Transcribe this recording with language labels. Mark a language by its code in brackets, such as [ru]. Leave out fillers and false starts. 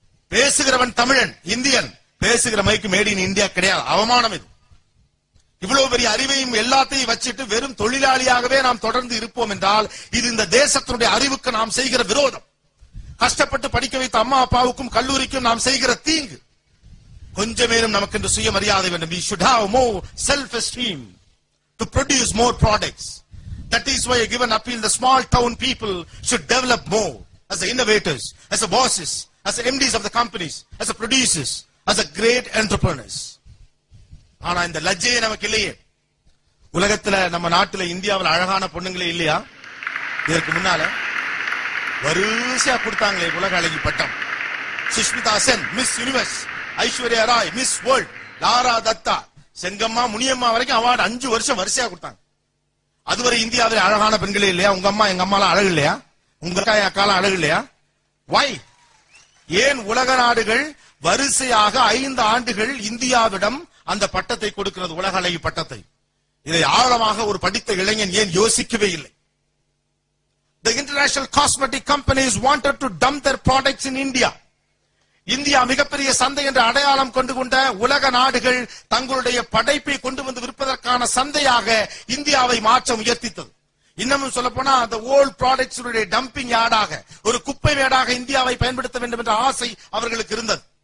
[ta] எழுதுகிறவன் தமிழன், இந்தியன், பேசுகிற மைக்கு made in India கிடையாது. அவமானம் இது. இவ்வளவு பெரிய அறிவையும் எல்லாத்தையும் வச்சுட்டு வெறும் தொழிலாளியாகவே நாம் தொடர்ந்து இருப்போம் என்றால் இது இந்த தேசத்தினுடைய அறிவுக்கு நாம் செய்கிற விரோதம். கஷ்டப்பட்டு படிக்க வைத்த அம்மா அப்பாவுக்கும் கல்லூரிக்கும் நாம் செய்கிற தீங்கு. கொஞ்சமேனும் நமக்கு என்று சுயமரியாதை வேண்டும். [en] We should have more self-esteem to produce more products. That is why I give an appeal. The small town people should develop more as the innovators, as the bosses, as the MDs of the companies, as the producers, as the great entrepreneurs. [ta] ஆனா இந்த லஜ்ஜையே நமக்கு இல்லையே. உலகத்துல நம்ம நாட்டுல இந்தியாவில் அழகான பொண்ணுங்களே இல்லையா? இதற்கு முன்னால வரிசையா கொடுத்தாங்களே உலக அழகி பட்டம். Sushmita Sen miss universe, Aishwarya Rai miss world, Laura Datta, Sengamma, Muniyamma வரைக்கும் அவார்டு 5 வருஷம் வரிசையா கொடுத்தாங்க. அதுவரை இந்தியாவில் அழகான பெண்களே இல்லையா? உங்க அம்மா எங்க அம்மாலாம் அழகு இல்லையா? உங்க அக்காலாம் அழகு இல்லையா? வை? ஏன் உலக நாடுகள் வரிசையாக 5 ஆண்டுகள் இந்தியாவிடம் அந்த பட்டத்தை கொடுக்கிறது, உலக அழகி பட்டத்தை? இதை ஆழமாக ஒரு படித்த இளைஞன் ஏன் யோசிக்கவே இல்லை? [en] The international cosmetic companies wanted to dump their products in India. [ta] India மிகப்பெரிய சந்தை என்ற அடையாளம் கொண்டு கொண்ட உலக நாடுகள் தங்களுடைய படைப்பை கொண்டு வந்து விற்பதற்கான சந்தையாக இந்தியாவை மாற்ற முயற்சித்தது. இன்னமும் சொல்ல போனா அந்த [en] old products dumping யார்டாக, [ta] ஒரு குப்பை மேடாக இந்தியாவை பயன்படுத்த வேண்டும் என்ற ஆசை அவர்களுக்கு இருந்தது.